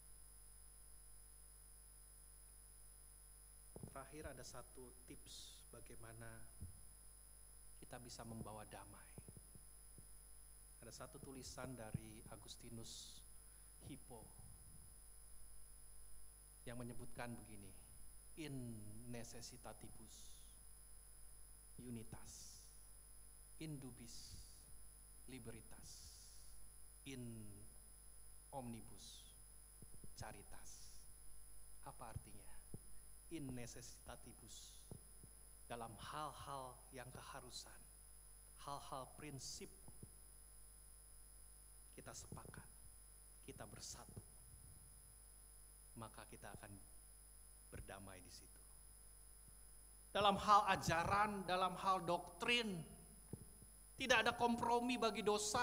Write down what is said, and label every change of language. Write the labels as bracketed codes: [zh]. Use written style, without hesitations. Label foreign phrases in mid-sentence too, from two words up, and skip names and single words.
[id] Terakhir ada satu tips bagaimana kita bisa membawa damai. Ada satu tulisan dari Agustinus Hippo yang menyebutkan begini: [la] in necessitatibus unitas, in dubis liberitas, in omnibus caritas. [id] Apa artinya? [la] In necessitatibus, [id] dalam hal-hal yang keharusan, hal-hal prinsip, kita sepakat, kita bersatu, maka kita akan berdamai di situ. Dalam hal ajaran, dalam hal doktrin, tidak ada kompromi bagi dosa.